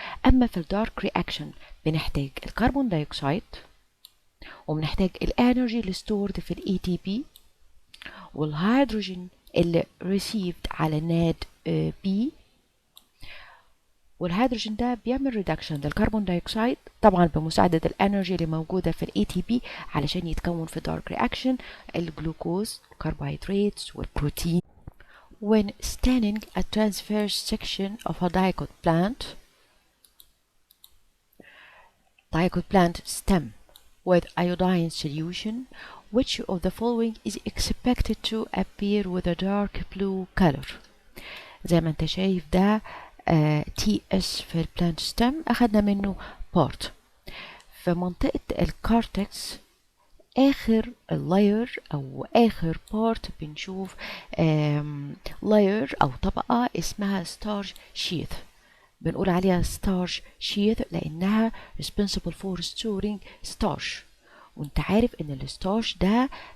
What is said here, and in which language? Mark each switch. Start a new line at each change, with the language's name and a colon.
Arabic: أما في الدارك رياكشن بنحتاج الكربون دايوكسيد وبنحتاج الانرجي اللي stored في ال ATP والهيدروجين اللي received على NADP، والهيدروجين ده بيعمل ريدكشن للكربون دايوكسيد طبعا بمساعدة الانرجي اللي موجودة في ال ATP علشان يتكون في دارك رياكشن الجلوكوز الكربوهيدرات والبروتين.
English: When staining a transverse section of a dicot plant stem with iodine solution, which of the following is expected to appear with a dark blue color.
Arabic: زي ما انت شايف ده TS في البلانت ستيم أخدنا منه بارت. في منطقة الكارتكس آخر اللاير أو آخر بارت بنشوف لاير أو طبقة اسمها ستارش شيث، بنقول عليها ستارش شيث لأنها
English: responsible for storing starch.
Arabic: وانت عارف ان الستارش ده